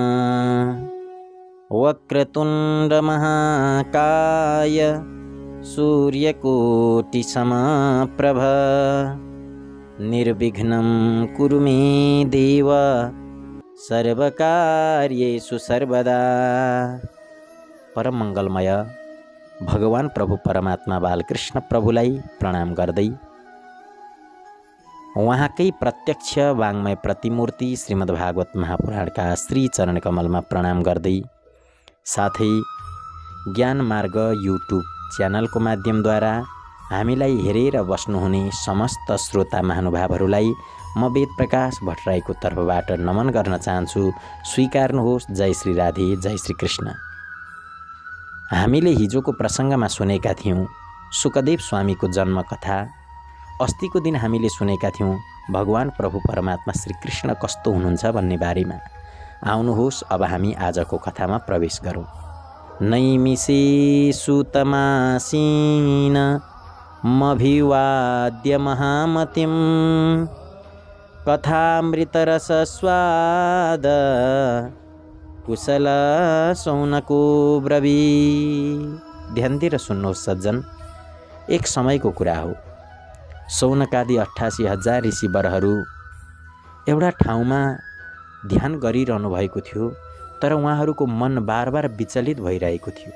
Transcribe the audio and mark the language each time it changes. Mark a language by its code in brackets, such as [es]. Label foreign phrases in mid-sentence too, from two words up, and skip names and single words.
[sa] वक्रतुंड महाकाय सूर्यकोटि समप्रभ निर्विघ्नं कुरु मे देव सर्वकार्येषु सर्वदा। [ne] परम मंगलमय भगवान प्रभु परमात्मा बालकृष्ण प्रभुलाई प्रणाम गर्दै उहाँकै प्रत्यक्ष वाङ्मय प्रतिमूर्ति श्रीमद्भागवत महापुराणका श्री चरण कमलमा प्रणाम गर्दै साथै ज्ञान मार्ग युट्युब च्यानलको माध्यमद्वारा हामीलाई हेरेर बस्नुहुने समस्त श्रोता महानुभावहरूलाई म वेद प्रकाश भट्टराईको तर्फबाट नमन गर्न चाहन्छु। स्वीकार्नुहोस्। जय श्री राधे, जय श्री कृष्ण। हामीले हिजोको प्रसङ्गमा सुनेका थियौँ सुकदेव स्वामीको जन्म कथा। अस्तिको दिन हामीले सुनेका थियौँ भगवान प्रभु परमात्मा श्री कृष्ण कस्तो हुनुहुन्छ भन्ने बारेमा। आउनुहोस् अब हामी आजको कथामा प्रवेश गरौँ। [sa] नैमिषे सुतमासीन मभिवाद्य महामतिं कथामृतरसस्वाद कुशल सौनको ब्रवी। [ne] ध्यान दिएर सुन्नुहोस् सज्जन, एक समयको कुरा हो। सौनकादि 88,000 ऋषिवरहरू एउटा ठाउँमा ध्यान गरिरहनु भएको थियो, तर उहाँहरूको मन बार बार विचलित भइरहेको थियो।